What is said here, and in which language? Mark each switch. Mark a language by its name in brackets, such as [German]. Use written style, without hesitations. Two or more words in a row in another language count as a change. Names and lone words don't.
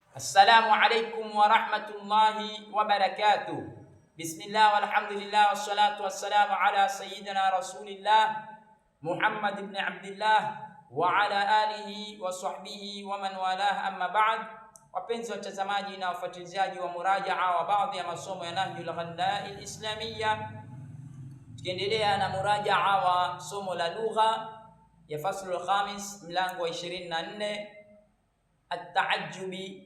[Arabic] السلام عليكم ورحمة الله وبركاته. بسم الله والحمد لله والصلاة والسلام على سيدنا رسول الله محمد بن عبد الله وعلى آله وصحبه ومن والاه، أما بعد. [Swahili] Wapenzi watazamaji na wafuatiliaji wa murajaa wa baadhi ya masomo ya Nahjul Ghallai al-Islamiyya, tukiendelea na murajaa wa somo la lugha ya [Arabic] الفصل الخامس, [Swahili] mlango wa 24, at-ta'ajjubi.